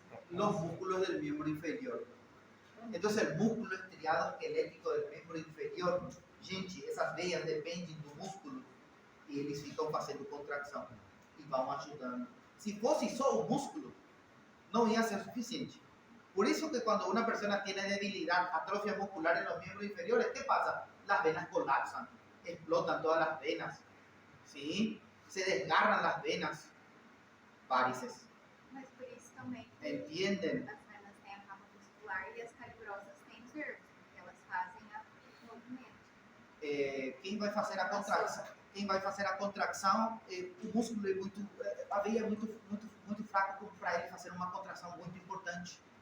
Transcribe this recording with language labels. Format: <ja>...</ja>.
<es>Los músculos del miembro inferior. Entonces, el músculo estriado esquelético del miembro inferior,</es> <pt>gente, essas veias dependem do músculo e eles ficam fazendo contração e vão ajudando. Se fosse só o músculo, não ia ser suficiente. Por isso que quando uma pessoa tem debilidade, atrofia muscular</pt> <es>en los miembros inferiores, ¿qué pasa? Las venas colapsan, explotan todas las venas, ¿sí? Se desgarran las venas, varices.</es> <pt>Mas por isso também</pt> <es>¿Entienden?</es> <pt>as venas têm a capa muscular e as calibrosas têm nervos, porque elas fazem o movimento. Quem vai fazer a contração? Quem vai fazer a contração, o músculo é muito, a veia é muito fraca para ele fazer uma contração muito importante.</pt>